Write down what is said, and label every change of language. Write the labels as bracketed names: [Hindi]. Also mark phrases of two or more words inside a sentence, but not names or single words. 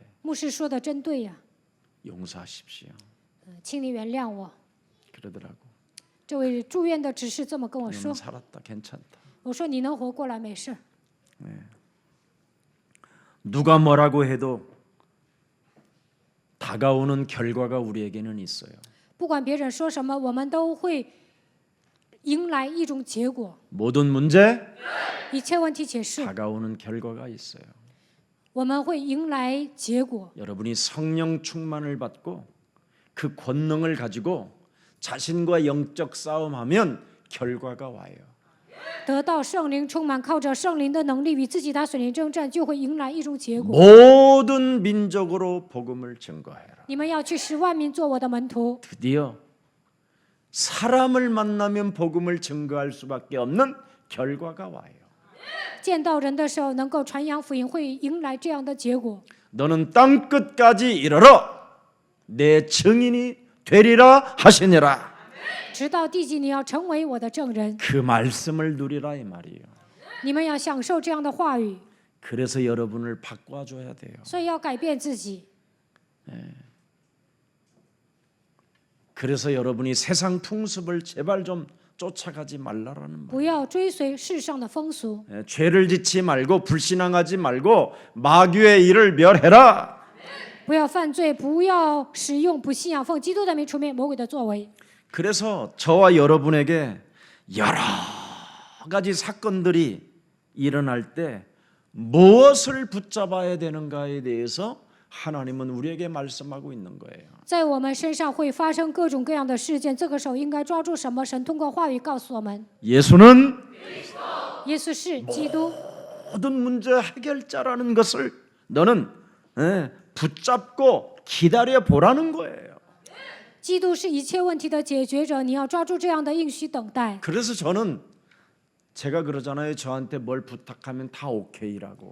[Chinese] 牧师说的真对呀、 [Korean] 용서하십시오. [Chinese] 请你原谅我。 [Korean] 그러더라고. [Chinese] 这位住院的执事这么跟我 [Korean] 넌 [Chinese] 说， [Korean] 살았다, 괜찮다. [Chinese] 我说你能活过来没事。 [Korean] 누가 뭐라고 해도 다가오는 결과가 우리에게는 있어요. [Chinese] 不管别人说什么，我们都会迎来一种结果。 [Korean] 모든 문제 [Chinese] 一切问题解释， [Korean] 다가오는 결과가 있어요. [Chinese] 我们会迎来结果。 [Korean] 여러분이 성령 충만을 받고 그 권능을 가지고 자신과 영적 싸움하면 결과가 와요. [Chinese] 得到圣灵充满，靠着圣灵的能力与自己打水灵征战，就会迎来一种结果。 [Korean] 모든 민족으로 복음을 증거해라. [Chinese] 你们要去使万民做我的门徒。 [Korean] 드디어 사람을 만나면 복음을 증거할 수밖에 없는 결과가 와요. [Chinese] 见到人的时候，能够传扬福音，会迎来这样的结果。 [Korean] 너는 땅 끝까지 이르러 내 증인이 되리라 하시니라. [Chinese] 直到地极，你要成为我的证人。 [Korean] 그 말씀을 누리라 이 말이에요. [Chinese] 你们要享受这样的话语， [Korean] 그래서 여러분을 바꿔줘야 돼요. [Chinese] 所以要改变自己。 [Korean] 그래서 여러분이 세상 풍습을 제발 좀 쫓아가지 말라라는 말. [Chinese] 不要追随世上的风俗， [Korean] 죄를 짓지 말고 불신앙하지 말고 마귀의 일을 멸해라. [Chinese] 不要犯罪，不要使用不信仰奉基督的名除灭魔鬼的作为。 [Korean] 그래서 저와 여러분에게 여러 가지 사건들이 일어날 때 무엇을 붙잡아야 되는가에 대해서 하나님은 우리에게 말씀하고 있는 거예요. [Chinese] 在我们身上会发生各种各样的事件，这个时候应该抓住什么？神通过话语告诉我们， [Korean] 예수는 [Chinese] 耶稣是基督， [Korean] 모든 문제 해결자라는 것을 너는 붙잡고 기다려 보라는 거예요. [Chinese] 基督是一切问题的解决者，你要抓住这样的应许，等待。 [Korean] 그래서 저는 제가 그러잖아요. 저한테 뭘 부탁하면 다 오케이라고.